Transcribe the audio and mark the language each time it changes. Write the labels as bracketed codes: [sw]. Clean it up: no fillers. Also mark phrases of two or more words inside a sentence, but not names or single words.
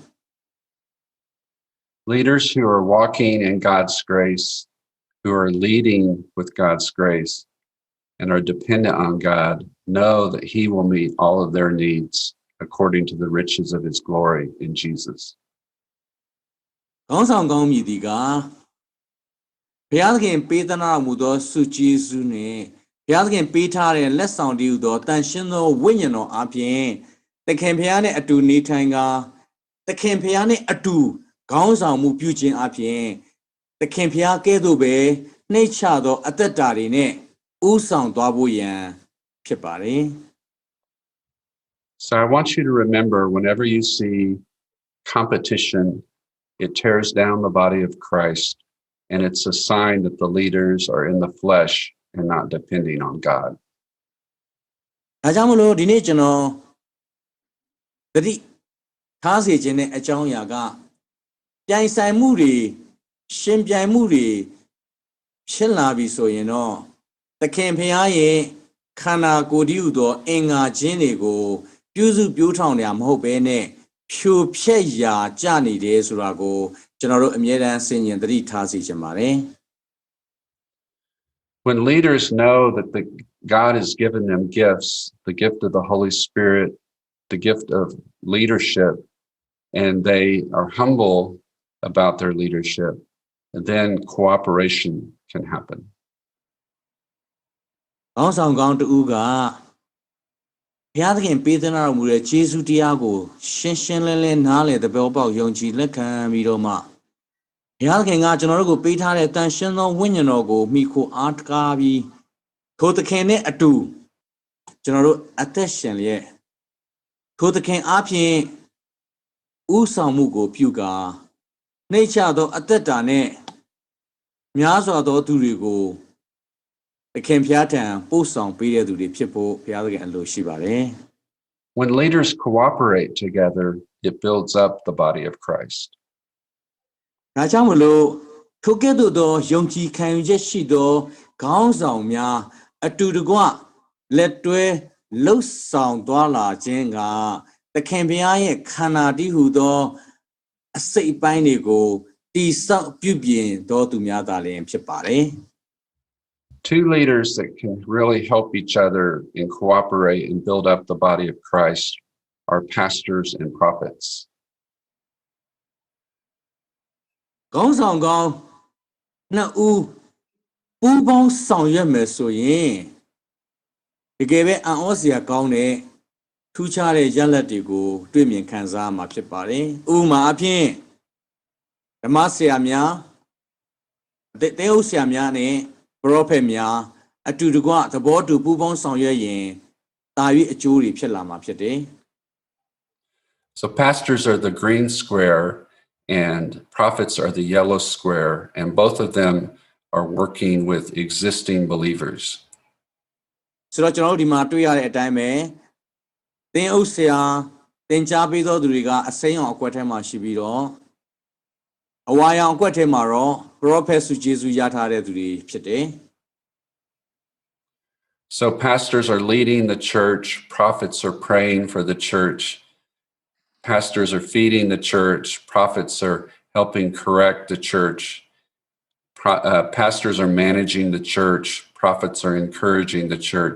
[en] Leaders who are walking in God's grace, who are leading with God's grace, and are dependent on God, know that he will meet all of their needs according to the riches of his glory in Jesus. [my] ခေါင်းဆောင်ကောင်းမြည်ဒီကဘုရားသခင်ပေးသနာမူသောစုကျေးဇူးနဲ့ဘုရားသခင်ပေးထားတဲ့လက်ဆောင်တည်းဟူသောတန်ရှင်းသောဝိညာဉ်တော်အပြင်သခင်ဘုရားနဲ့အတူနေထိုင်ကသခင်ဘုရားနဲ့အတူခေါင်းဆောင်မှုပြုခြင်းအပြင်သခင်ဘုရားကဲ့သို့ပဲနှိမ့်ချသောအသက်တာတွေနဲ့ဥဆောင်သွားဖို့ရန်ဖြစ်ပါတယ် [en] So I want you to remember whenever you see competition, it tears down the body of Christ, and it's a sign that the leaders are in the flesh and not depending on God. [my] ဒါကြောင့်မလို့ဒီနေ့ကျွန်တော်သတိထားစေခြင်းတဲ့အကြောင်းအရာကပြိုင်ဆိုင်မှုတွေရှင်ပြိုင်မှုတွေဖြစ်လာပြီဆိုရင်တော့သခင်ဖျားရဲ့ခန္ဓာကိုယ်တည်းဟူသောအင်္ဂါချင်းတွေကိုပြုစုပြောင်းထောင်တယ်မဟုတ်ဘဲနဲ့ဖြိုဖျက်ရာကျနေတယ်ဆိုတာကိုကျွန်တော်တို့အမြဲတမ်းဆင်ញင်သတိထားစေချင်ပါတယ် [en] When leaders know that God has given them gifts, the gift of the Holy Spirit, the gift of leadership, and they are humble about their leadership, then cooperation can happen. [my] ခေါင်းဆောင်ကောင်းတူကဘုရားသခင်ပေးသနာတော်မူတဲ့ယေရှုတရားကိုရှင်းရှင်းလင်းလင်းနားလည်သဘောပေါက်ယုံ ကြည်လက်ခံပြီးတော့မှဘုရားသခင်ကကျွန်တော်တို့ကိုပေးထားတဲ့တန်ရှင်းသောဝိညာဉ်တော်ကိုမိခိုအားတကားပြီးထိုသခင်နဲ့အတူကျွန်တော်တို့အသက်ရှင်လျက်ထိုသခင်အားဖြင့်ဥဆောင်မှုကိုပြုကာနှိမ့်ချသောအသက်တာနဲ့များစွာသောသူတွေကိုသခင်ဖျားထံပို့ဆောင်ပေးတဲ့သူတွေဖြစ်ဖို့ဘုရားသခင်အလိုရှိပါတယ် [en] When leaders cooperate together, it builds up the body of Christ. [my] ဒါကြောင့်မလို့ထိုကဲ့သို့သောယုံကြည်ခံယူချက်ရှိသောခေါင်းဆောင်များအတူတကွလက်တွဲလှုပ်ဆောင်သွားလာခြင်းကသခင်ဘုရားရဲ့ခန္ဓာတည်းဟူသောအစိတ်အပိုင်းတွေကိုတည်ဆောက်ပြုပြင်တော်သူများသာလျှင်ဖြစ်ပါတယ် [en] Two leaders that can really help each other and cooperate and build up the body of Christ are pastors and prophets. [my] ခေါင်းဆောင်ကောင်းနှစ်ဦးပူးပေါင်းဆောင်ရွက်မယ်ဆိုရင်တကယ်ပဲအံ့ဩစရာကောင်းတဲ့ထူးခြားတဲ့ရလဒ်တွေကိုတွေ့မြင်ခံစားမှာဖြစ်ပါတယ်ဥပမာအဖြစ်ဓမ္မဆရာများတေအုပ်ဆရာများနဲ့ပရောဖက်များအတူတကွသဘောတူပူးပေါင်းဆောင်ရွက်ရင်တာ၍အကျိုးတွေဖြစ်လာမှာဖြစ်တယ် [en] So pastors are the green square and prophets are the yellow square, and both of them are working with existing believers. [my] ဆိုတော့ကျွန်တော်တို့ဒီမှာတွေ့ရတဲ့အတိုင်းပဲသင်အုပ်ဆရာသင်ကြားပေးသောသူတွေကအစိမ်းအောင်အကွက်ထဲမှာရှိပြီးတော့အဝါရောင်အကွက်ထဲမှာတော့ prophet ဆုကျေးဇူးရထားတဲ့သူတွေဖြစ်တယ် [en] So pastors are leading the church, prophets are praying for the church, pastors are feeding the church, prophets are helping correct the church, pastors are managing the church, prophets are encouraging the church.